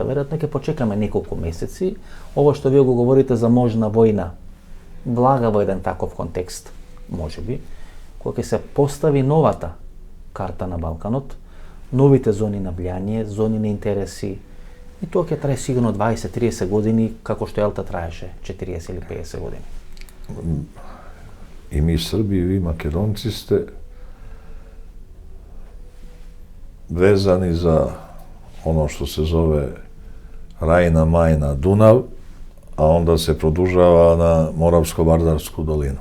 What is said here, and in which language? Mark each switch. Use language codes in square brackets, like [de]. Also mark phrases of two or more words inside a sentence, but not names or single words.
[mk] Веројатно ќе почекаме неколку месеци. Ова што вие го говорите за можна војна, влага во еден таков контекст, можеби, кога ќе се постави новата карта на Балканот, новите зони на влијание, зони на интереси, и тоа ќе трае сигурно 20-30 години, како што Јалта траеше 40 или 50 години. [sr] I mi Srbi i vi Makedonci ste vezani za ono što se zove Rajna, Majna, Dunav, a onda se produžava na Moravsko-Vardarsku dolinu.